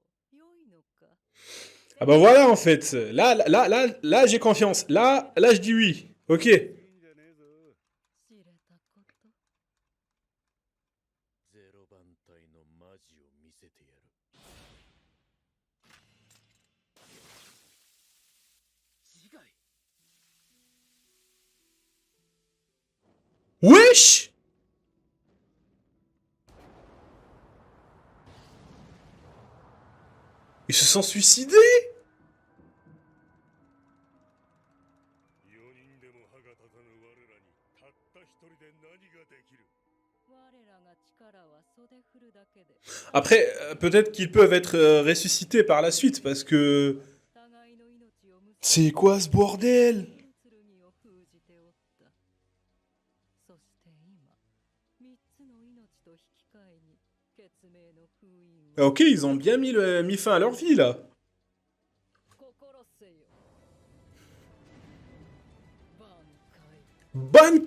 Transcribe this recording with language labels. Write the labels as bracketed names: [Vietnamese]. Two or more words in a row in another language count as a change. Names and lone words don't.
[French] Ah bah voilà en fait. Là, j'ai confiance. Là, je dis oui. Ok. [Japanese] いいんじゃねえぞ。知れたこと。ゼロ番隊のマジを見せてやる。自害。 [French] Wesh! Ils se sont suicidés? [Japanese] 4 人でも歯が立たぬ我らにたった一人で何ができる。我らが力は袖振るだけで。 [French] Après, peut-être qu'ils peuvent être ressuscités par la suite, parce que... [Japanese] 互いの命を結び [French] C'est quoi ce bordel? [Japanese] 剣を封じておった。そして今、三つの命と引き換えに血命の封印を [French] Ok, ils ont bien mis fin à leur vie, là. [Japanese] 心せよ。挽回。